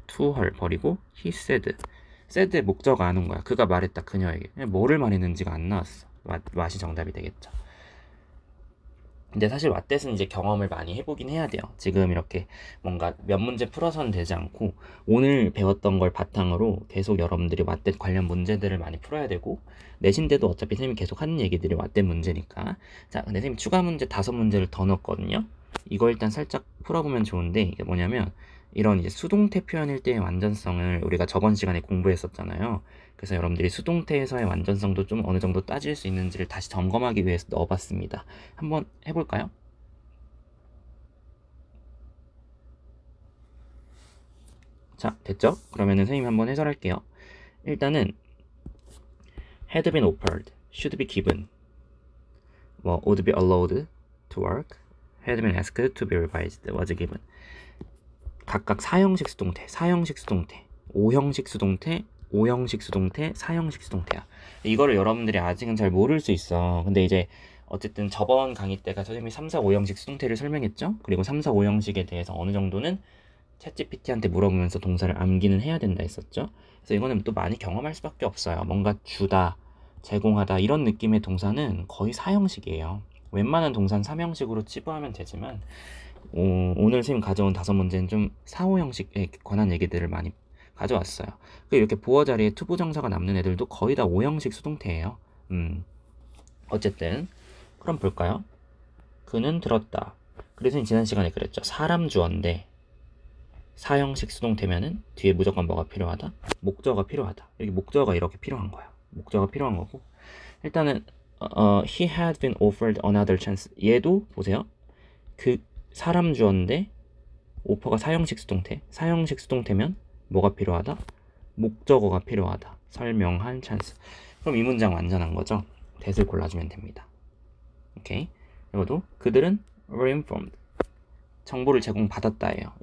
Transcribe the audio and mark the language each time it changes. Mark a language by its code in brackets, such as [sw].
[en] to her [ko] 버리고 [en] he said. [ko] said의 목적어 안 온 거야. 그가 말했다. 그녀에게. 뭐를 말했는지가 안 나왔어. what이 정답이 되겠죠. 근데 사실 왓댓은 이제 경험을 많이 해보긴 해야 돼요. 지금 이렇게 뭔가 몇 문제 풀어서는 되지 않고 오늘 배웠던 걸 바탕으로 계속 여러분들이 왓댓 관련 문제들을 많이 풀어야 되고 내신 때도 어차피 선생님이 계속 하는 얘기들이 왓댓 문제니까. 자, 근데 선생님 추가 문제 5문제를 더 넣었거든요. 이거 일단 살짝 풀어보면 좋은데 이게 뭐냐면 이런 이제 수동태 표현일 때의 완전성을 우리가 저번 시간에 공부했었잖아요. 그래서 여러분들이 수동태에서의 완전성도 좀 어느 정도 따질 수 있는지를 다시 점검하기 위해서 넣어봤습니다. 한번 해볼까요? 자, 됐죠? 그러면은 선생님이 한번 해설할게요. 일단은 [en] had been offered, should be given, [ko] 뭐 [en] would be allowed to work, had been asked to be revised, was given. [ko] 각각 4형식 수동태, 4형식 수동태, 5형식 수동태, 5형식 수동태, 4형식 수동태야. 이거를 여러분들이 아직은 잘 모를 수 있어. 근데 이제 어쨌든 저번 강의 때가 선생님이 3, 4, 5형식 수동태를 설명했죠. 그리고 3, 4, 5형식에 대해서 어느 정도는 챗GPT한테 물어보면서 동사를 암기는 해야 된다 했었죠. 그래서 이거는 또 많이 경험할 수밖에 없어요. 뭔가 주다, 제공하다 이런 느낌의 동사는 거의 4형식이에요. 웬만한 동사는 3형식으로 치부하면 되지만 오늘 선생님 가져온 5문제는 좀 4, 5형식에 관한 얘기들을 많이 가져왔어요. 이렇게 보어 자리에 투부정사가 남는 애들도 거의 다 5형식 수동태예요. 어쨌든 그럼 볼까요? 그는 들었다. 그래서 지난 시간에 그랬죠. 사람 주어인데 4형식 수동태면은 뒤에 무조건 뭐가 필요하다? 목적어가 필요하다. 여기 목적어가 이렇게 필요한 거야. 목적어가 필요한 거고 일단은 [en] he had been offered another chance. [ko] 얘도 보세요. 그 사람 주어인데 오퍼가 4형식 수동태. 4형식 수동태면 뭐가 필요하다? 목적어가 필요하다. 설명한 찬스. 그럼 이 문장 완전한 거죠. that을 골라주면 됩니다. 오케이. 이것도 그들은 [en] were informed. [ko] 정보를 제공받았다예요.